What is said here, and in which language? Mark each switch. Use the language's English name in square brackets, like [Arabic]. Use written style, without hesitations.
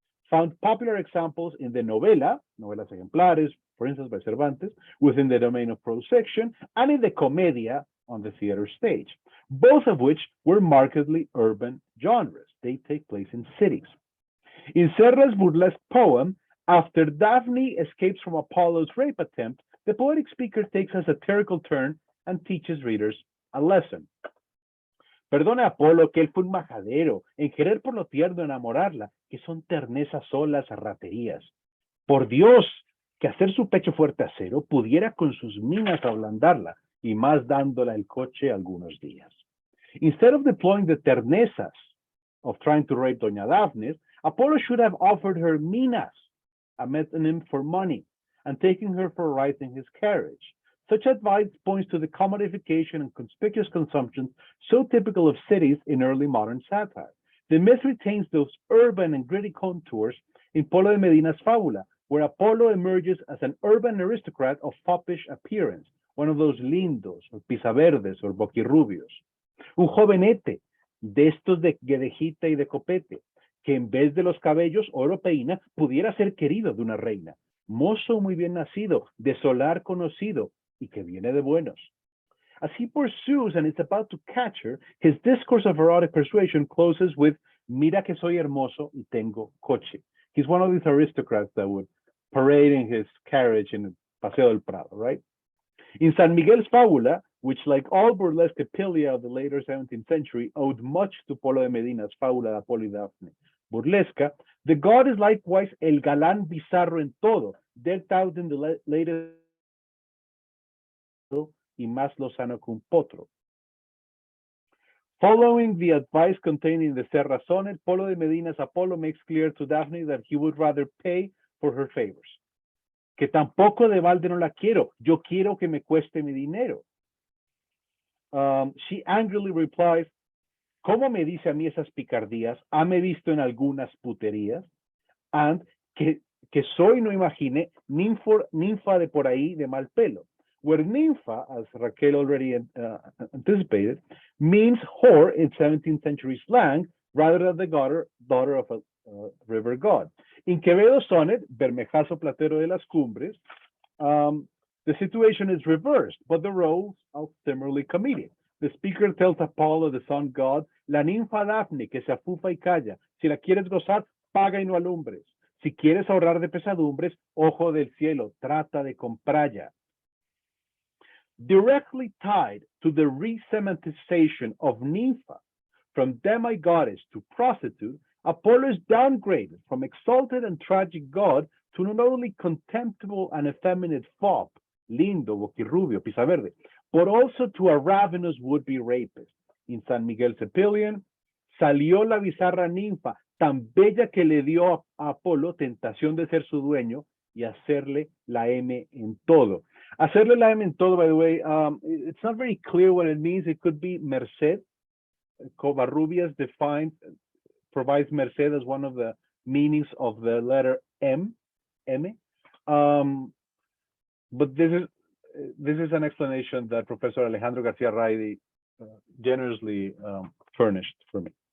[English] Found popular examples in the novela, novelas ejemplares, for instance, by Cervantes, within the domain of prose fiction, and in the comedia on the theater stage, both of which were markedly urban genres. They take place in cities. In Serra's burlesque poem, after Daphne escapes from Apollo's rape attempt, the poetic speaker takes a satirical turn and teaches readers a lesson. [Spanish] Perdone a Apolo que él fue un majadero, en querer por lo tierno enamorarla, que son ternezas solas raterías. Por Dios, que hacer su pecho fuerte acero pudiera con sus minas ablandarla, y más dándola el coche algunos días. [English] Instead of deploying the ternezas of trying to rape Doña Daphne, Apollo should have offered her minas, a metonym for money, and taking her for a ride in his carriage. Such advice points to the commodification and conspicuous consumption so typical of cities in early modern satire. The myth retains those urban and gritty contours in Polo de Medina's fábula, where Apollo emerges as an urban aristocrat of foppish appearance, one of those lindos, or pisaverdes, or boquirrubios. [Spanish] Un jovenete, de estos de guedejita y de copete, que en vez de los cabellos oro peina, pudiera ser querido de una reina. Mozo muy bien nacido, de solar conocido, y que viene de buenos. [English] As he pursues and is about to catch her, his discourse of erotic persuasion closes with, [Spanish] mira que soy hermoso y tengo coche. [English] He's one of these aristocrats that would parade in his carriage in Paseo del Prado, right? In San Miguel's fábula, which like all burlesque epilia of the later 17th century owed much to Polo de Medina's fábula de Apolo y Daphne burlesca, the god is likewise [Spanish] el galán bizarro en todo, [English] decked out in the latest [Spanish] y más lozano que un potro. [English] Following the advice contained in the Serra sonnet, Polo de Medina's Apollo makes clear to Daphne that he would rather pay for her favors. [Spanish] Que tampoco de balde no la quiero, yo quiero que me cueste mi dinero. She angrily replies, ¿cómo me dice a mí esas picardías? ¿Hame visto en algunas puterías? And que soy, no imagine, ninfa de por ahí de mal pelo. [English] Where nympha, as Raquel already anticipated, means whore in 17th century slang, rather than the daughter of a river god. In Quevedo's sonnet, Bermejazo Platero de las Cumbres, the situation is reversed, but the roles are similarly comedic. The speaker tells Apollo, the sun god, [Spanish] la ninfa Daphne, que se afufa y calla. Si la quieres gozar, paga y no alumbres. Si quieres ahorrar de pesadumbres, ojo del cielo, trata de compralla. [English] Directly tied to the re-semantization of nympha from demigoddess to prostitute, Apollo is downgraded from exalted and tragic god to not only contemptible and effeminate fop, lindo, boquirrubio, pisaverde, but also to a ravenous would-be rapist. [Spanish] In San Miguel's Epilion, salió la bizarra ninfa, tan bella que le dio a Apolo tentación de ser su dueño y hacerle la M en todo. Hacerle la M en todo, [English] by the way, it's not very clear what it means. It could be merced. Covarrubias provides merced as one of the meanings of the letter M. But this is an explanation that Professor Alejandro Garcia Raidi generously furnished for me.